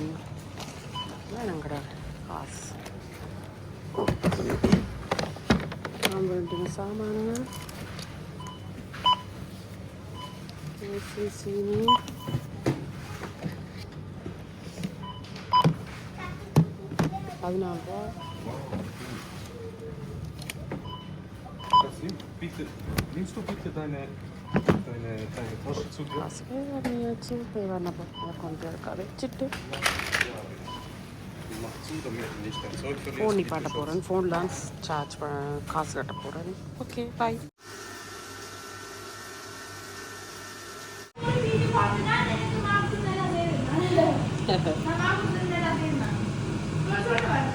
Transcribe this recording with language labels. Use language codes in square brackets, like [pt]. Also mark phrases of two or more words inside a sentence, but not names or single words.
[ta] எங்கட காசு நான் வேண்டிய சாமான சீனி, $14. [de] Bitte, nimmst du bitte deine Tasche zu dir? Mach zu, damit du nicht dein Zeug verlierst. [ta] ஃபோன் நிப்பாட்ட போகிறேன். ஃபோன்லாம் சார்ஜ் காசு கட்ட போகிறேன். [en] okay, bye. [ta] அப்படின்னா எனக்கு மார்க்ஸ் நல்லா தெரியும். நான் மார்க்ஸ் நல்லா தெரியும். சொல்லுவேன்.